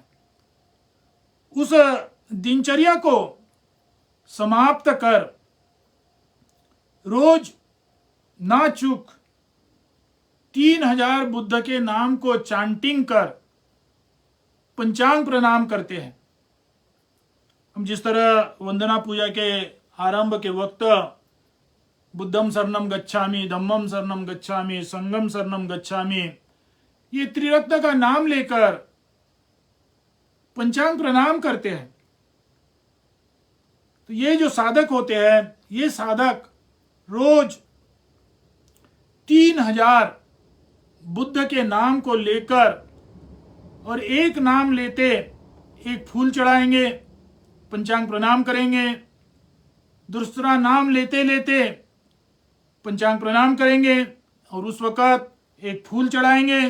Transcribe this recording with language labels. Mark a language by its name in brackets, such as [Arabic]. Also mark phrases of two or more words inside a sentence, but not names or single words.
[Hindi] उस दिनचर्या को समाप्त कर रोज ना चूक 3000 बुद्ध के नाम को चांटिंग कर पंचांग प्रणाम करते हैं। हम जिस तरह वंदना पूजा के आरंभ के वक्त [Pali] बुद्धम शरणम गच्छामि, धम्मम शरणम गच्छामि, संघम शरणम गच्छामि, [Hindi] ये त्रिरत्न का नाम लेकर पंचांग प्रणाम करते हैं। तो ये जो साधक होते हैं, ये साधक रोज 3000 बुद्ध के नाम को लेकर, और एक नाम लेते एक फूल चढ़ाएंगे, पंचांग प्रणाम करेंगे, दूसरा नाम लेते लेते पंचांग प्रणाम करेंगे, और उस वक्त एक फूल चढ़ाएंगे।